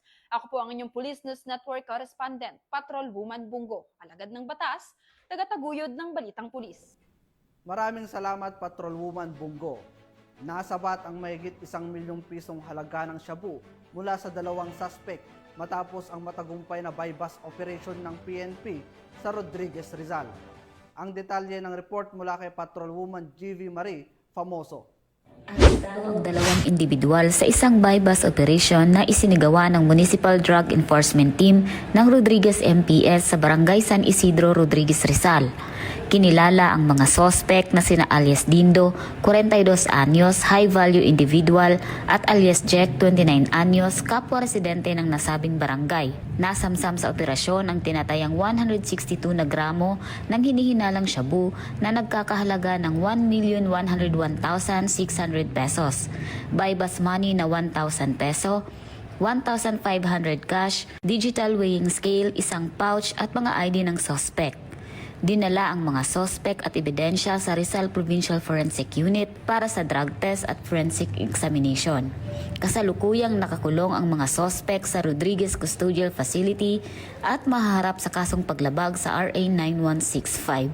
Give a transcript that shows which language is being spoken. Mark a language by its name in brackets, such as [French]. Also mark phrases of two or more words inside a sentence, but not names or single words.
[Filipino] Ako po ang inyong Police News Network Correspondent, Patrol Woman Bungo, alagad ng batas, tagataguyod ng balitang pulis. Maraming salamat Patrol Woman Bungo. Nasabat ang mahigit 1 milyong pisong halaga ng shabu mula sa 2 suspect matapos ang matagumpay na [English] buy-bust operation [Filipino] ng PNP sa Rodriguez, Rizal. Ang detalye ng report mula kay Patrol Woman GV Marie Famoso. Ang 2 individual sa isang [English] buy-bust operation [Filipino] na isinagawa ng Municipal Drug Enforcement Team ng Rodriguez MPS sa Barangay San Isidro, Rodriguez, Rizal. Kinilala ang mga sospek na sina alias Dindo, 42 anyos, [English] high-value individual, [Filipino] at alias Jack, 29 anyos, kapwa residente ng nasabing barangay. Nasamsam sa operasyon ang tinatayang 162 na gramo ng hinihinalang shabu na nagkakahalaga ng 1,101,600 pesos, [English] buy-bust money [Filipino] na 1,000 peso, 1,500 cash, [English] digital weighing scale, [Filipino] isang pouch at mga ID ng sospek. Dinala ang mga sospek at ebidensya sa Rizal Provincial Forensic Unit para sa [English] drug test [Filipino] at [English] forensic examination. [Filipino] Kasalukuyang nakakulong ang mga sospek sa Rodriguez Custodial Facility at mahaharap sa kasong paglabag sa RA 9165.